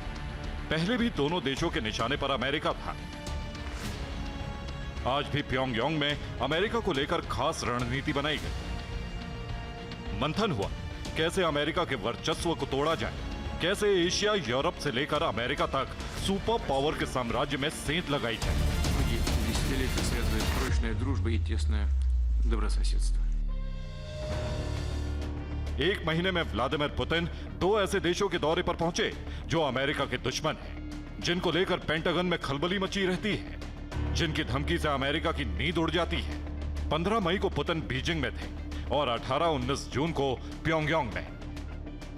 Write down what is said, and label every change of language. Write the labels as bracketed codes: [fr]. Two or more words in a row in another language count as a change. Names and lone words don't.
[hi] पहले भी दोनों देशों के निशाने पर अमेरिका था। आज भी प्योंगयांग में अमेरिका को लेकर खास रणनीति बनाई गई। मंथन हुआ कैसे अमेरिका के वर्चस्व को तोड़ा जाए, कैसे एशिया यूरोप से लेकर अमेरिका तक [en] super power [hi] के साम्राज्य में सेंध लगाई जाए। [ru] Десятилетия связывает прочная дружба и тесное добрососедство. [hi] एक महीने में व्लादिमीर पुतिन दो ऐसे देशों के दौरे पर पहुंचे जो अमेरिका के दुश्मन हैं, जिनको लेकर पेंटागन में खलबली मची रहती है, जिनकी धमकी से अमेरिका की नींद उड़ जाती है। 15 मई को पुतिन बीजिंग में थे और 18-19 जून को प्योंगयांग में।